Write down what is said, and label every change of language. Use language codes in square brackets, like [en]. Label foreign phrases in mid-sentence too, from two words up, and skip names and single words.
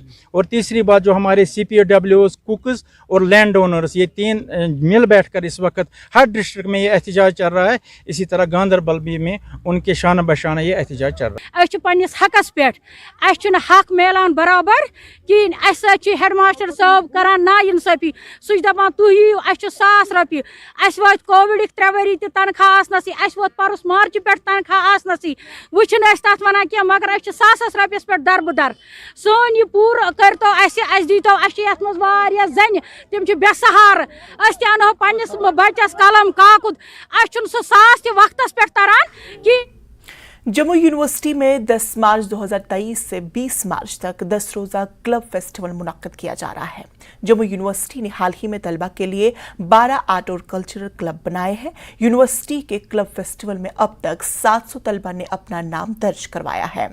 [hi] और तीसरी बात, जो हमारे CPWs, कुक्स और लैंड ओनर्स, ये तीन मिल बैठकर इस वक्त हर डिस्ट्रिक्ट में ये एहतजाज चल रहा है। इसी तरह गांधरबल भी में उनके शान बशाना ये एहतजाज चल रहा [ks] है। हकस पे हक मिलान बराबर कहें, हेडमास्टर साहब करान ना इंसाफी, सह दपान तुह 1,000 रुपये, वात कोविड 3 वरी तनख्वाह आसनसी, वोत परस मार्च पे तनख्वाह आसनसी, वो तथ वन कह, मगर 1,000 रुपयस पे दरबदर। सोन यह पूर करतो दीतो ये जन तम बेसहार, अनो पन्निस बच्चस कलम काकुद, सह 100 ते वक्तस पे तरान कि [hi] जम्मू यूनिवर्सिटी में 10 मार्च 2023 से 20 मार्च तक 10 रोज़ा क्लब फेस्टिवल मुनक्किद किया जा रहा है। जम्मू यूनिवर्सिटी ने हाल ही में तलबा के लिए 12 आर्ट और कल्चरल क्लब बनाए हैं। यूनिवर्सिटी के क्लब फेस्टिवल में अब तक 700 तलबा ने अपना नाम दर्ज करवाया है।